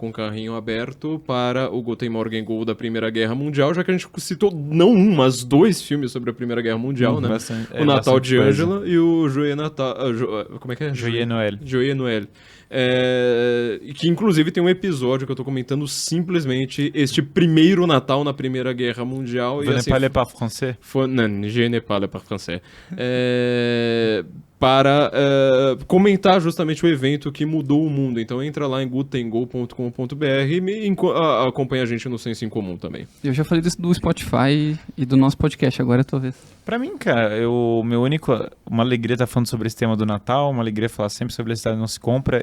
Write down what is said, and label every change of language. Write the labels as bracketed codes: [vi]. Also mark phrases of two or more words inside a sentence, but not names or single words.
[pt] Com o carrinho aberto para o Guten Morgen Go da Primeira Guerra Mundial, já que a gente citou não um, mas 2 filmes sobre a Primeira Guerra Mundial, né? O Natal de Ângela e o Joyeux Natal... como é que é? Joyeux Noël. Joyeux Noël. Que inclusive tem um episódio que eu tô comentando simplesmente este primeiro Natal na Primeira Guerra Mundial. [fr] Vous ne parlez pas français? Não, je ne parle pas français. [pt] Para comentar justamente o evento que mudou o mundo. Então entra lá em gutengo.com.br e acompanha a gente no Senso em Comum também. Eu já falei disso do Spotify e do nosso podcast, agora é a tua vez. Pra mim, cara, uma alegria estar falando sobre esse tema do Natal, uma alegria falar sempre sobre a cidade não se compra.